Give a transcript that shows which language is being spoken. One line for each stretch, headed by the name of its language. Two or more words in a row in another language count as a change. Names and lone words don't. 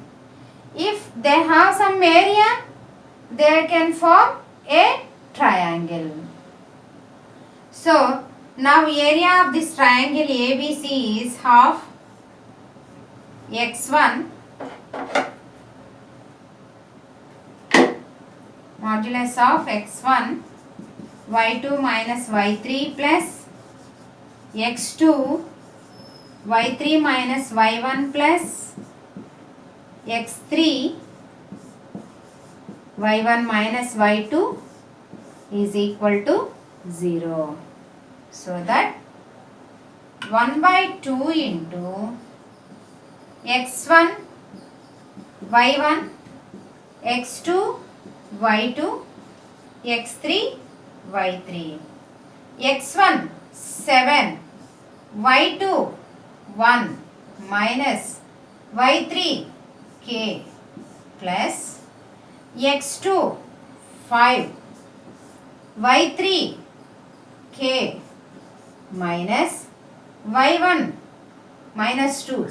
English: If they have some area, they can form a triangle. So now area of this triangle ABC is half x1 modulus of x1 y2 minus y3 plus x2 y3 minus y1 plus x3 y1 minus y2 is equal to 0. So that 1 by 2 into x1 y1 x2 y2 x3 y3 x1 7 y2 1 minus y3 k plus x2 5 y3 k minus y1 minus 2.